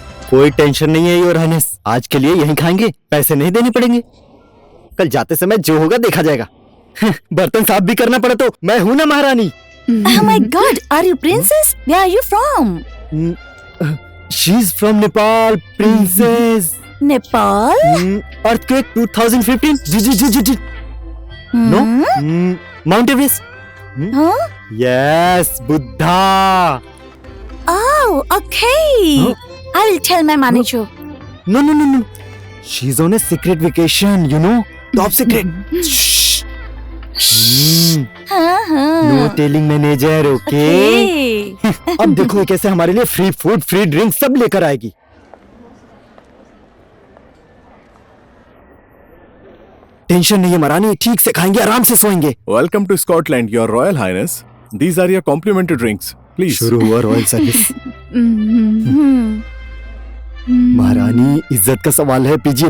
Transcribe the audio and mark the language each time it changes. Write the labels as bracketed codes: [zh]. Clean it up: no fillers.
[hi] कोई टेंशन नहीं है योर हाइनेस, आज के लिए यहीं खाएंगे, पैसे नहीं देने पड़ेंगे। कल जाते समय जो होगा देखा जाएगा। बर्तन साफ भी करना पड़ा तो मैं हूं ना महारानी। [en] Oh my God, are you princess? Where are you from? She is from Nepal, princess. Nepal? Earthquake 2015. जी। No? Mount Everest. Huh? Yes, Buddha. Oh, okay. Huh? I will tell my manager. No. She's on a secret vacation, you know? Top secret. Shh. No telling manager, okay? [hi] अब देखो ये कैसे हमारे लिए free food, free drink सब लेकर आएगी। Tension नहीं है महारानी, ठीक से खाएंगे, आराम से सोएंगे। [en] Welcome to Scotland, Your Royal Highness. These are your complimentary drinks. Please. [hi] शुरू हुआ रॉयल सर्विस। महारानी, इज्जत का सवाल है, पीजिए।